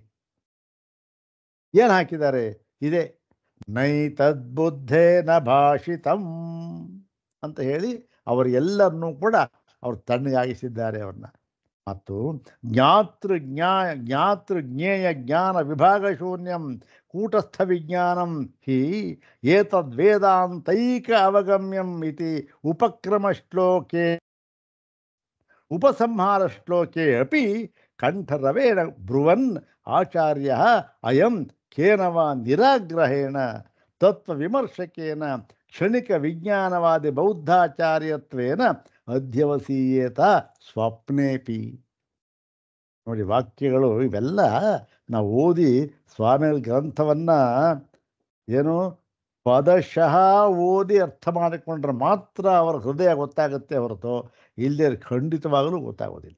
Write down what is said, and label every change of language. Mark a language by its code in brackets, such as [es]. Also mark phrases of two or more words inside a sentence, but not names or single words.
[kn] ಏನು ಹಾಕಿದ್ದಾರೆ? ಇದೆ [sa] ನೈತದ್ಬುದ್ಧೇನ ಭಾಷಿತಂ [kn] ಅಂತ ಹೇಳಿ ಅವರೆಲ್ಲರನ್ನೂ ಕೂಡ ಅವರು ತಣ್ಣಗಾಗಿಸಿದ್ದಾರೆ ಅವ್ರನ್ನ. [sa] ಮತ್ತು ಜ್ಞೇಯ ಜ್ಞಾನ ವಿಭಾಗ ಶೂನ್ಯಂ ಕೂಟಸ್ಥ ವಿಜ್ಞಾನಂ ಹಿ ಏತದ್ವೇದಾಂತೈಕ ಅವಗಮ್ಯಂ ಇತಿ ಉಪಸಂಹಾರ ಶ್ಲೋಕೆ ಅಪಿ ಕಂಠರವೇಣ ಬ್ರುವನ್ ಆಚಾರ್ಯ ಅಯಂ ಕೇನವ ನಿರಾಗ್ರಹೇಣ ತತ್ವವಿಮರ್ಶಕೇನ ಕ್ಷಣಿಕ ವಿಜ್ಞಾನವಾದಿ ಬೌದ್ಧಾಚಾರ್ಯತ್ವೇನ ಅಧ್ಯವಸೀಯೇತ ಸ್ವಪ್ನೇಪಿ. [kn] ನೋಡಿ, ವಾಕ್ಯಗಳು ಇವೆಲ್ಲ ನಾವು ಓದಿ ಸ್ವಾಮಿಗಳ ಗ್ರಂಥವನ್ನು ಏನು ಪದಶಃ ಓದಿ ಅರ್ಥ ಮಾಡಿಕೊಂಡ್ರೆ ಮಾತ್ರ ಅವರ ಹೃದಯ ಗೊತ್ತಾಗುತ್ತೆ ಹೊರತು ಇಲ್ಲದೆ ಖಂಡಿತವಾಗಲೂ ಗೊತ್ತಾಗೋದಿಲ್ಲ.